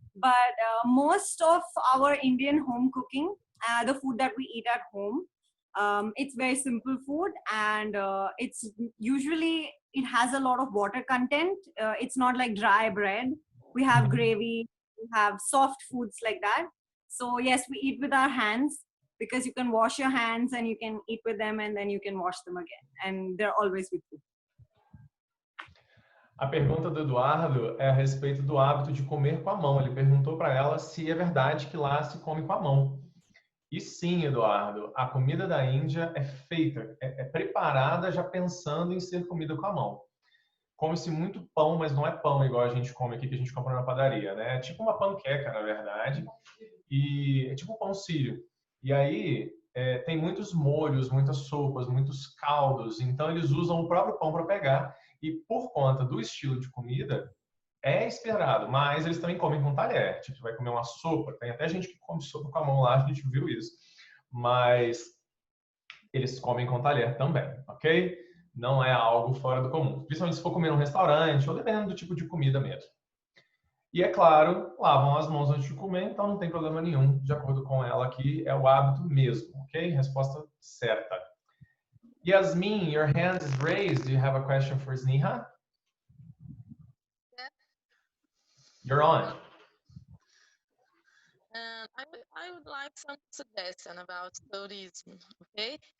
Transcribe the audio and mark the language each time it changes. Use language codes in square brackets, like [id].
[en] But most of our Indian home cooking, the food that we eat at home, it's very simple food, and it's usually, it has a lot of water content. It's not like dry bread. We have gravy, we have soft foods like that. So yes, we eat with our hands because you can wash your hands and you can eat with them and then you can wash them again. And they're always with you. [pt] A pergunta do Eduardo é a respeito do hábito de comer com a mão. Ele perguntou para ela se é verdade que lá se come com a mão. E sim, Eduardo, a comida da Índia é feita, é preparada já pensando em ser comida com a mão. Come-se muito pão, mas não é pão igual a gente come aqui, que a gente compra na padaria, né? É tipo uma panqueca, na verdade, e é tipo um pão sírio. E aí tem muitos molhos, muitas sopas, muitos caldos, então eles usam o próprio pão para pegar, e por conta do estilo de comida, é esperado, mas eles também comem com talher. Tipo, você vai comer uma sopa, tem até gente que come sopa com a mão lá, a gente viu isso. Mas eles comem com talher também, ok? Não é algo fora do comum. Principalmente se for comer num restaurante ou dependendo do tipo de comida mesmo. E é claro, lavam as mãos antes de comer, então não tem problema nenhum. De acordo com ela aqui, é o hábito mesmo, ok? Resposta certa. [en] Yasmin, your hand is raised. Do you have a question for Sneha? You're on. I would like some suggestion about tourism, okay?